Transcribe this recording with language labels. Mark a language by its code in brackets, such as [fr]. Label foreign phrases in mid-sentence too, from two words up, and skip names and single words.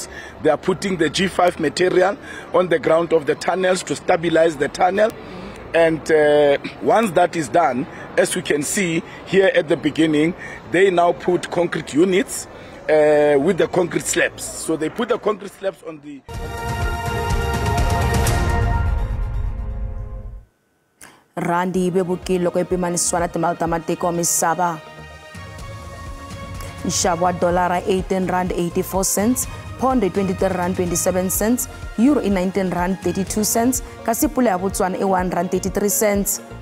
[en] They are putting the G5 material on the ground of the tunnels to stabilize the tunnel. And once that is done, as we can see here at the beginning, they now put concrete units with the concrete slabs. So they put the concrete slabs on the... [ts] Randi ibebukile loko ipimaniswa na timali ta matiko misava. Nxavo wa dolara 18 rand 84 cents, pound 23 rand 27 cents, euro 19 rand 32 cents, kasi pula ya Botswana 1 rand 33 cents.